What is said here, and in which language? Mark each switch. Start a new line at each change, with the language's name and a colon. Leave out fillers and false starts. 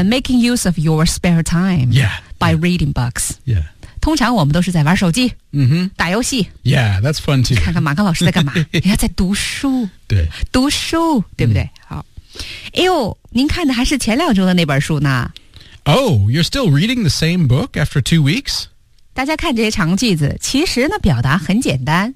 English: Making use of your spare time. Yeah. By reading books. Yeah.
Chinese: 通常我们都是在玩手机。 Mm-hmm. 打游戏。
English: Yeah, that's fun too.
Chinese: 看看马克老师在干嘛。人家在读书。对。读书，对不对？好。哎呦，您看的还是前两周的那本书呢。
English: Oh, you're still reading the same book after 2 weeks?
Chinese: 大家看这些长句子，其实呢表达很简单、